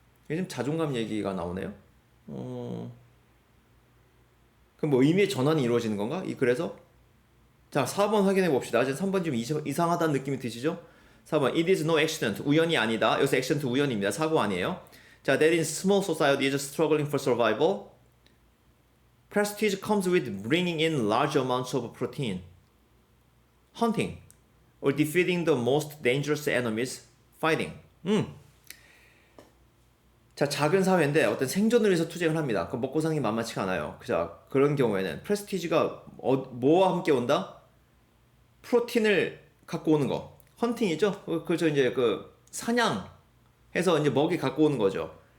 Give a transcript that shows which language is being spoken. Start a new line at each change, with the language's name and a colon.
Korean: 요즘 자존감 얘기가 나오네요. 그럼 뭐 의미의 전환이 이루어지는 건가? 그래서 자, 4번 확인해 봅시다. 지금 3번 좀 이상하다는 느낌이 드시죠?
English: 4번 It is no accident.
Korean: 우연이 아니다. 여기서 accident 우연입니다. 사고 아니에요.
English: 자, that in small society is struggling for survival. Prestige comes with bringing in large amounts of protein. Hunting or defeating the most dangerous enemies. Fighting.
Korean: 자, 작은 사회인데 어떤 생존을 위해서 투쟁을 합니다. 그 먹고 사는 게 만만치가 않아요. 자, 그런 경우에는 프레스티지가 뭐와 함께 온다? 프로틴을 갖고 오는 거. 헌팅이죠? 그렇죠. 이제 그 사냥해서 이제 먹이 갖고 오는 거죠.